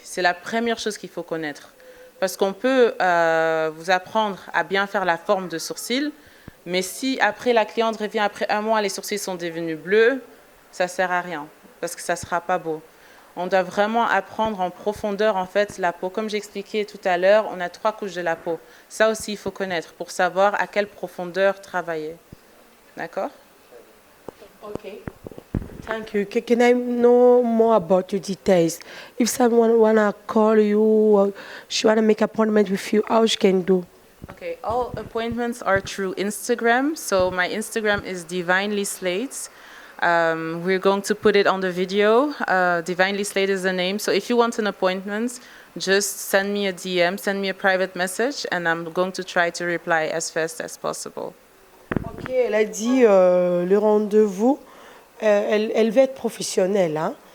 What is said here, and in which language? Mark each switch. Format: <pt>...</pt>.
<fr>C'est la première chose qu'il faut connaître. Parce qu'on peut vous apprendre à bien faire la forme de sourcils, mais si après la cliente revient après 1 mois, les sourcils sont devenus bleus, ça ne sert à rien, parce que ça ne sera pas beau. On doit vraiment apprendre en profondeur, en fait, la peau. Comme j'expliquais tout à l'heure, on a 3 couches de la peau. Ça aussi, il faut connaître pour savoir à quelle profondeur travailler. D'accord?</fr> <en>OK. Thank you. Can I know more about your details? If someone wanna call you or she wanna make an appointment with you, how she can do? Okay, all appointments are through Instagram. So my Instagram is Divinely Slates. We're going to put it on the video. Divinely Slate is the name. So if you want an appointment, just send me a DM, send me a private message, and I'm going to try to reply as fast as possible.</en> <fr>Ok, elle a dit le rendez-vous, elle veut être professionnelle. Hein?</fr>